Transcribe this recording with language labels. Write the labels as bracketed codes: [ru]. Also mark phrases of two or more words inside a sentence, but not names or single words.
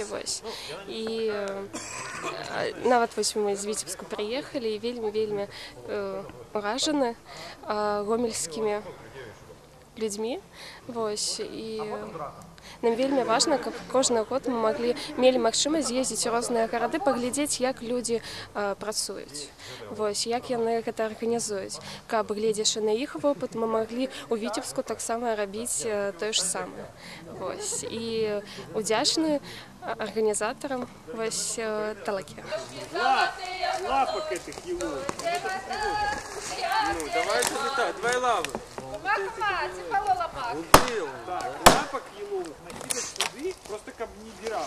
[uk] І навіть ми з Вітебська приїхали і вельми вражені гомельськими людьми. [be] І нам вельми важна, каб кожны год мы мелі магчымасць з'ездзіць у розныя гарады, паглядзець, як людзі працуюць, як яны гэта арганізуюць. Каб, гледзячы на іх вопыт, мы маглі у Вітебску таксама рабіць тое ж самае. І удзячны организаторам талаки. [ru] Лапок этих его. Ну, давай залетай, давай лавы. Так, лапок еловых накидать туды, просто как не дирало.